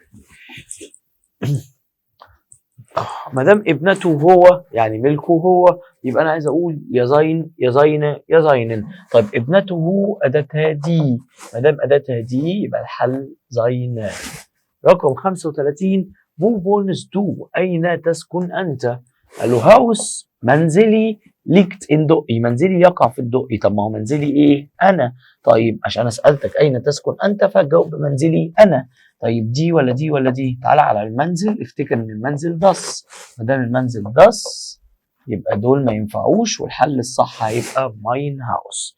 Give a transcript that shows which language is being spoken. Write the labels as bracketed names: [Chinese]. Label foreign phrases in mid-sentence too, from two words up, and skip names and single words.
[Arabic] مدام ابنته هو يعني ملكه هو، يبقى انا عايز اقول يا زين يا زينه يا زينن. طيب ابنته اداتها دي، مدام اداتها دي يبقى الحل زين. [German] رقم 35 wo wohnst du، [Arabic] اين تسكن انت؟ قال له هاوس منزلي [German] liegt in [Arabic] دقي، منزلي يقع في الدقي. طب ما هو منزلي ايه؟ انا. طيب عشان اسالتك اين تسكن انت فجاوب بمنزلي انا. طيب دي ولا دي ولا دي؟ تعالى على المنزل، افتكر ان المنزل داس، ما دام المنزل داس يبقى دول ما ينفعوش، والحل الصح هيبقى [German] Mein Haus.